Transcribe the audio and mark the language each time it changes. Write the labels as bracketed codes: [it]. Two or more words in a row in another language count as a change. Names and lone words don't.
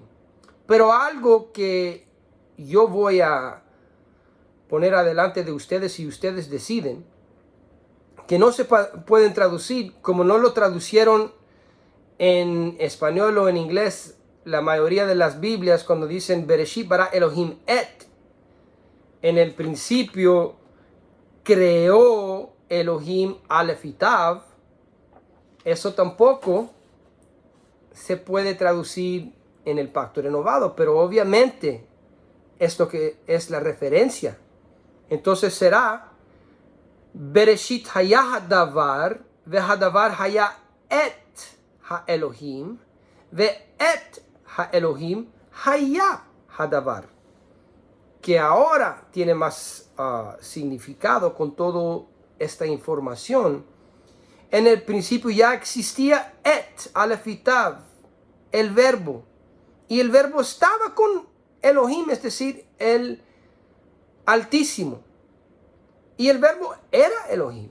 [es] Pero algo que yo voy a poner adelante de ustedes, y ustedes deciden, que no se pueden traducir, como no lo traducieron en español o en inglés la mayoría de las Biblias, cuando dicen [he] בראשית ברא אלהים את, [es] en el principio creó Elohim Aleph y Tav. Eso tampoco se puede traducir en el pacto renovado, pero obviamente es lo que es la referencia. Entonces será [he] בראשית היה הדבר והדבר היה את האלהים ואת האלהים היה הדבר, [es] que ahora tiene más significado con toda esta información. En el principio ya existía et, alefitav, el verbo, y el verbo estaba con Elohim, es decir, el Altísimo, y el verbo era Elohim.